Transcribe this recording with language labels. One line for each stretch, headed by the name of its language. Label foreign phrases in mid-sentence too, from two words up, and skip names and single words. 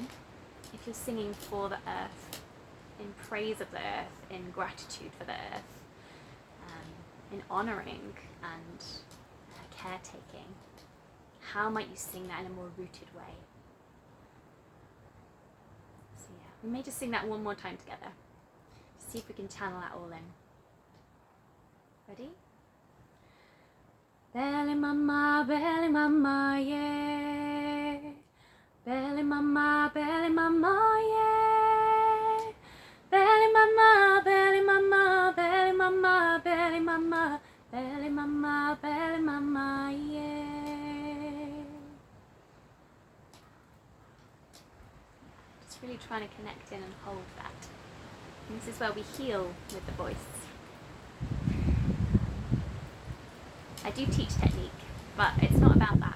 English: If you're singing for the earth, in praise of the earth, in gratitude for the earth, in honouring and caretaking, how might you sing that in a more rooted way? So yeah, we may just sing that one more time together. See if we can channel that all in. Ready? Belle mama, yeah. Belle mama, yeah. Belle mama, belle mama, belle mama, belle mama, belle mama, belle mama, yeah. Just really trying to connect in and hold that. And this is where we heal with the voice. I do teach technique, but it's not about that.